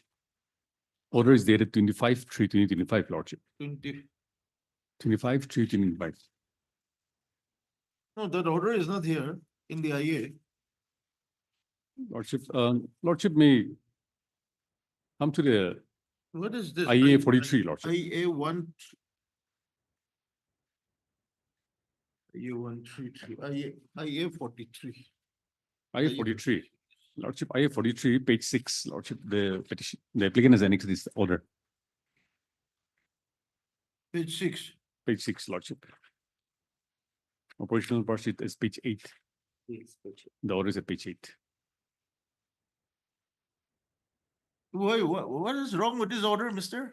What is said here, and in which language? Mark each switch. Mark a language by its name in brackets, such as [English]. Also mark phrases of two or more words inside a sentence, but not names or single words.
[English] Order is dated 25/3/2025, Lordship. 20. 25/3/2025. No, that order is not here in the IA. Lordship may come to the What is this? IA 43, Lordship. IA 1. IA 133, IA 43. IA 43. Lordship, IA 43, page 6, Lordship, the petition, the applicant has annexed this order, Page 6. page 6, Lordship. Operational part sheet is page 8. Yes, Lordship. The order is at page 8. Why, what is wrong with this order, mister?